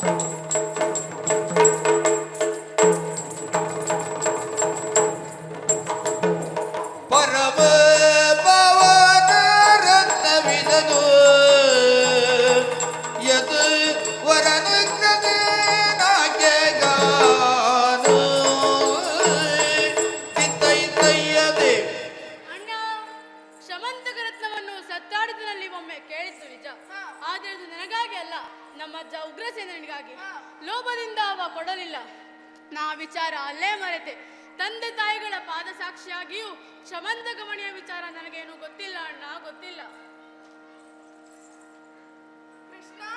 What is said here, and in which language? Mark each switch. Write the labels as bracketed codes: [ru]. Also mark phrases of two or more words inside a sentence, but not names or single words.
[kn] ಪರಮ ಪಾವನ ರತ್ನವಿದನು ಯದು ವರನುಗ್ರಸೇನಾಯಕಗಾನು ತಿತ್ತೈತಯ್ಯದೆ ಅಣ್ಣ ಶಮಂತಕ ರತ್ನವನ್ನು ಸತ್ತಾಡಿದಲ್ಲಿ ಒಮ್ಮೆ ಕೇಳಿದ್ದು ನಿಜ. ಆದರೆ ಅದು ನನಗಾಗಿ ಅಲ್ಲ, ನಮ್ಮ ಅಜ್ಜ ಉಗ್ರಸೇನನಿಗಾಗಿ. ಲೋಭದಿಂದ ಅವ ಕೊಡಲಿಲ್ಲ. ನಾ ವಿಚಾರ ಅಲ್ಲೇ ಮರೆತೆ. ತಂದೆ ತಾಯಿಗಳ ಪಾದ ಸಾಕ್ಷಿಯಾಗಿಯೂ ಶಮಂತಕ ಮಣಿಯ ವಿಚಾರ ನನಗೇನು ಗೊತ್ತಿಲ್ಲ ಅಣ್ಣ, ಗೊತ್ತಿಲ್ಲ. ಕೃಷ್ಣ